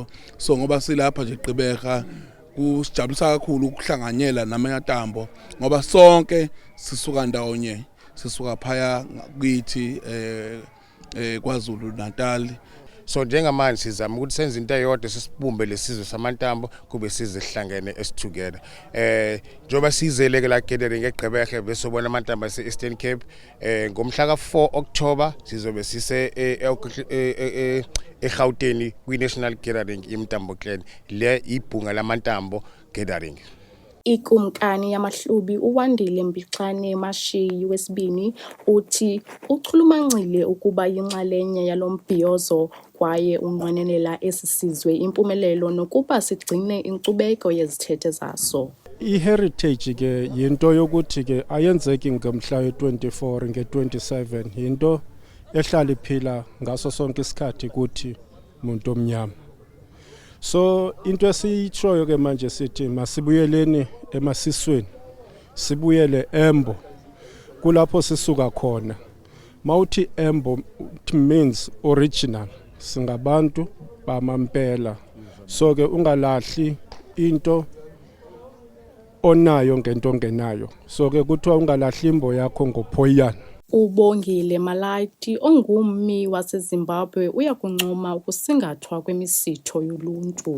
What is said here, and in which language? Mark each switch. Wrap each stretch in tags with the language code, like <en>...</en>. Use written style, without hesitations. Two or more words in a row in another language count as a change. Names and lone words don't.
<zu>So ngoba silapha nje eGqeberha kusijabulisa kakhulu ukuhlanganyela namantambo ngoba sonke sisuka ndawonye, sisuka phaya kithi KwaZulu Natal. So njengamanje sizama ukuthi senze into eyodwa, sisibumbe lesizwe samantambo kube sizwe sihlangene together.</zu> <xh>Njoba sizele ke la gathering eGqeberha bese ubona amantambo ase-Eastern Cape.</xh> <zu>Ngomhla ka-4 October sizobe sise eGauteng kwi-National Gathering iMtambo Clan, le ibhunga lamantambo gathering.</zu> <xh>Ikumkani yamahlubi uWandile Mbixane Mashiyi wesibini uthi uchulumancile ukuba yinxalenye yalo mbhiyozo kwaye unqwenelela esi sizwe impumelelo nokuba sigcine inkcubeko yezithethe zaso. I-heritage ke yinto yokuthi ke ayenzeki ngomhla we-24 nge-27, yinto ehlala iphila ngaso sonke isikhathi kuthi muntu omnyama. So into esiyitshoyo ke manje sithi masibuyeleni emasisweni, sibuyele embo, kulapho sisuka khona. Mawuthi embo</xh> <en>it means original,</en> <xh>singabantu bamampela. So ke ungalahli into onayo ngento ongenayo. So ke kuthiwa ungalahli imbo yakho ngophoyana. UBongile Malaiti ongummi waseZimbabwe uyakuncoma ukusingathwa kwemisitho yoluntu.</xh>